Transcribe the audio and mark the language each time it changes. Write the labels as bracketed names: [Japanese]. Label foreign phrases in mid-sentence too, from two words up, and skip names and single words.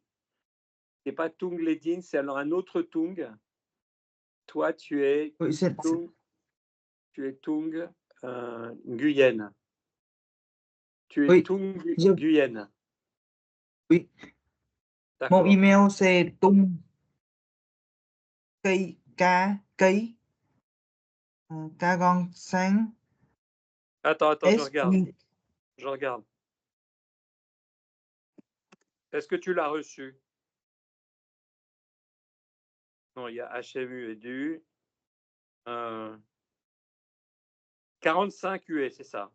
[French] C'est pas Tung Ledin, c'est alors un autre Tung. Toi, oui, Tung, Tung Nguyen. Tu es oui, Tung je- Nguyen. oui. Mon D'accord. email c'est tung cây cá cấy cá con sáng Attends, je S regarde. U. Je regarde. Est-ce que tu l'as reçu? Non, il y a HMU et du 45 UE, c'est ça.